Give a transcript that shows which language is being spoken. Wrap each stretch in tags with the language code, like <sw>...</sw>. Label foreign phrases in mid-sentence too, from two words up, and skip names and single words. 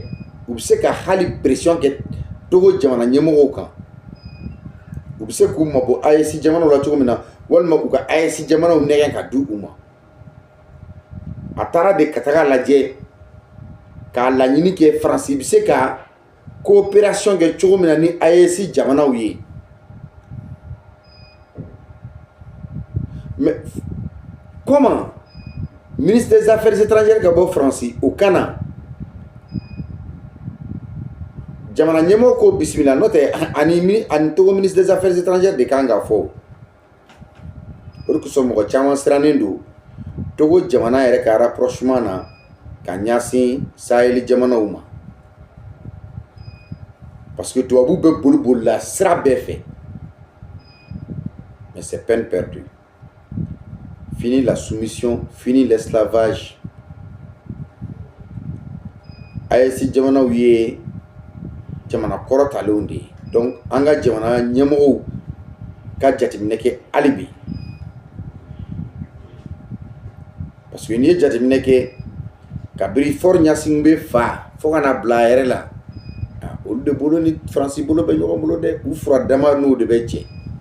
<bm>U bɛ se ka hali pression kɛ Togo jamana ɲɛmɔgɔw kan, u bɛ se k'u mabɔ AES jamanaw la cogo min na, walima u ka AES jamanaw nɛgɛn ka di u ma. A taara de ka taga lajɛ k'a laɲini kɛ Faransi bɛ se ka coopération kɛ cogo min na ni AES jamanaw ye.</bm> <fr>Mais comment ministre des Affaires étrangères</fr> <bm>ka bɔ Faransi o kana jamana ɲɛmɔgɔ ko bisimila, n'o tɛ ani Togo</bm> <fr>ministre des Affaires étrangères</fr> <bm>de kan ka fɔ. O de kosɔn mɔgɔ caman sirannen don Togo jamana yɛrɛ ka rapprochement na ka ɲɛsin Sahel jamanaw ma,</bm> <fr>parce que</fr> <bm>tubabuw bɛ boli la sira bɛɛ fɛ.</bm> <fr>Mais c'est peine perdue. Fini la soumission, fini l'esclavage.</fr> <bm>AES jamanaw ye jamana kɔrɔtalenw de ye. Donc an ka jamana ɲɛmɔgɔw ka jateminɛ kɛ hali bi,</bm> <fr>parce que</fr> <bm>n'i ye jateminɛ kɛ kabiri Faure Gnassingbé fa fo ka na bila a yɛrɛ la, olu de bolo ni Faransi bolo bɛ ɲɔgɔn bolo dɛ, u fura dama n'o de bɛ jɛ.</bm>